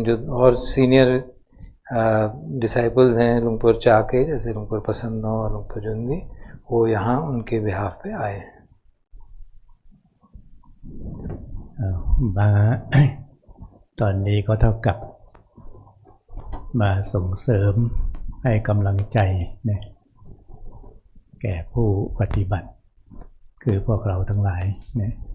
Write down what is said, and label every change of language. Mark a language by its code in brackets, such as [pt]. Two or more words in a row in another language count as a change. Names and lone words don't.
[hi] बट लेकिन जो और [en] senior disciples [hi] हैं लुंग पोर चा के, जैसे लुंग पोर पसन्नो और लुंग पोर जुंदी, वो यहाँ उनके बिहाफ पे आए हैं। [th] มาตอนนี้ก็เท่ากับมาส่งเสริมให้กำลังใจนะแก่ผู้ปฏิบัติคือพวกเราทั้งหลายนะ